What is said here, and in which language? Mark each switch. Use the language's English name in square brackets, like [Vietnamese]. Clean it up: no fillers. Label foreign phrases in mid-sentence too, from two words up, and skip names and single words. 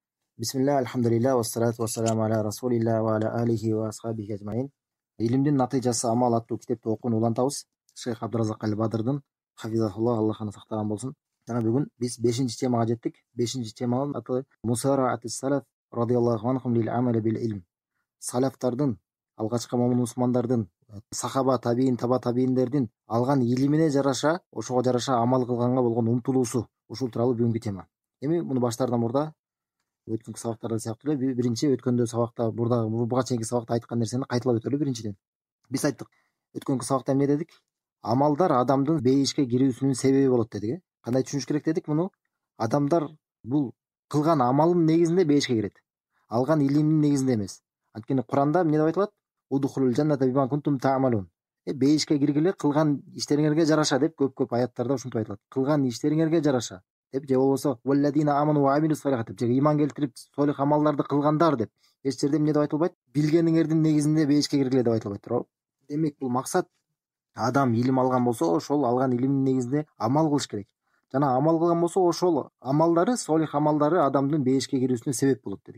[Arabic] بسم الله، الحمد لله، والصلاة والسلام على رسول الله وعلى آله وأصحابه أجمعين. [Kyrgyz] Илимдин натыйжасы амал аттуу китепти окууну улантабыз. Шейх Абдуразак Аль-Бадырдын хафизахуллах, Аллах аны сактаган болсун. Жана бүгүн биз 5-чи темага жеттик. 5-чи теманын аты [Arabic] مسارعة السلف رضي الله عنهم للعمل بالعلم. [Kyrgyz] Салафтардын, алгачкы момун мусулмандардын, сахаба, табиин, таба табииндердин алган илимине жараша, ошого жараша амал кылганга болгон умтулуусу, ушул тууралуу бүгүнкү тема. Эми муну баштаардан мурда өткөнкү сабактарда сыяктуу эле биринчи өткөндө сабакта буга чейинки сабакта айткан нерсени кайталап өтөлү. Биринчиден биз айттык, өткөнкү сабакта эмне дедик? Амалдар адамдын бейишке кирүүсүнүн себеби болот дедик. Кандай түшүнүш керек дедик муну? Адамдар бул кылган амалынын негизинде бейишке кирет, алган илиминин негизинде эмес. Анткени Куранда эмне деп айтылат? [Arabic] ادخلوا الجنة بما كنتم تعملون. [Kyrgyz] Бейишке киргиле кылган иштериңерге жараша деп көп аяттарда ушинтип айтылат. Кылган иштериңерге жараша деп, же болбосо [Arabic] والذين آمنوا وعملوا الصالحات [Kyrgyz] деп, же иман келтирип солих амалдарды кылгандар деп. Эч жерде эмне деп айтылбайт? Билгениңердин негизинде бейишке киргиле деп айтылбайт, туурабы? Демек бул максат, адам илим алган болсо, ошол алган илимдин негизинде амал кылыш керек. Жана амал кылган болсо, ошол амалдары, солих амалдары адамдын бейишке кирүүсүнө себеп болот дедик.